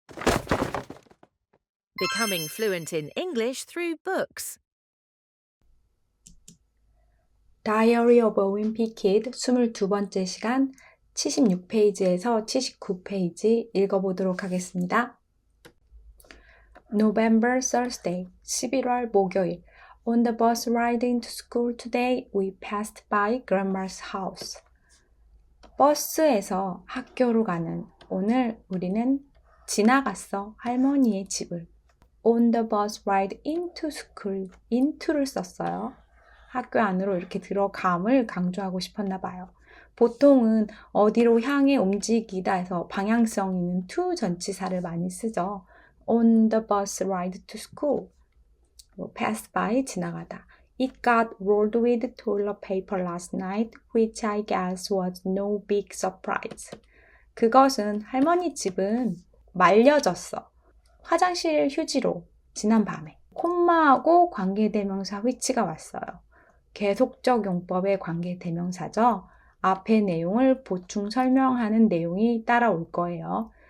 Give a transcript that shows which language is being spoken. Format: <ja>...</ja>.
<en>Becoming fluent in English through books.</en> <ko>Diary of a Wimpy Kid 22번째 시간 76페이지에서 79페이지 읽어보도록 하겠습니다.</ko> <en>November Thursday,</en> <ko>11월 목요일.</ko> <en>On the bus riding to school today, we passed by Grandma's house.</en> <ko>버스에서 학교로 가는 오늘 우리는 지나갔어 할머니의 집을.</ko> <en>On the bus ride into school,</en> <ko>into를 썼어요. 학교 안으로 이렇게 들어감을 강조하고 싶었나 봐요. 보통은 어디로 향해 움직이다 해서 방향성 있는 to 전치사를 많이 쓰죠.</ko> <en>On the bus ride to school. pass by,</en> <ko>지나가다.</ko> <en>It got rolled with toilet paper last night, which I guess was no big surprise.</en> <ko>그것은 할머니 집은 말려졌어. 화장실 휴지로 지난 밤에. 콤마하고 관계대명사 which가 왔어요. 계속적 용법의 관계대명사죠. 앞의 내용을 보충 설명하는 내용이 따라올 거예요.</ko>